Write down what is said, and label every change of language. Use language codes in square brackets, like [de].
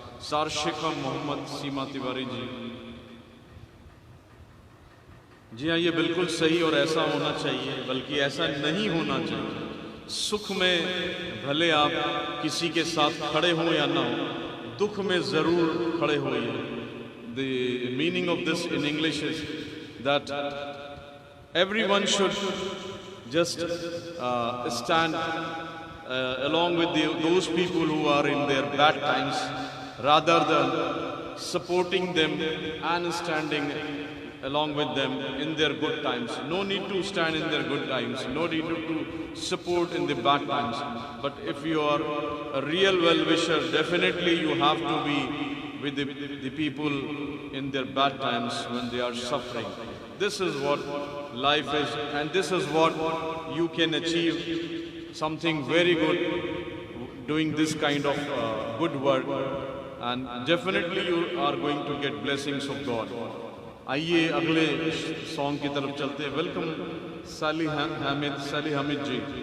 [hi] सारशिखा मोहम्मद, सीमा तिवारी जी। जी हाँ, ये बिल्कुल सही और ऐसा होना चाहिए, बल्कि ऐसा नहीं होना चाहिए। सुख में भले आप किसी के साथ खड़े हों या ना हो, दुख में जरूर खड़े होइए। [en] The meaning of this in English is that everyone should just stand along with those people who are in their bad times, rather than supporting them and standing along with them in their good times. No need to stand in their good times, no need to support in the bad times. But if you are a real well-wisher, definitely you have to be with the people in their bad times when they are suffering. This is what life is, and this is what you can achieve something very good doing this kind of good work, and definitely you are going to get blessings of God. [hi] आइए अगले song की तरफ चलते हैं। Welcome साली हामिद जी।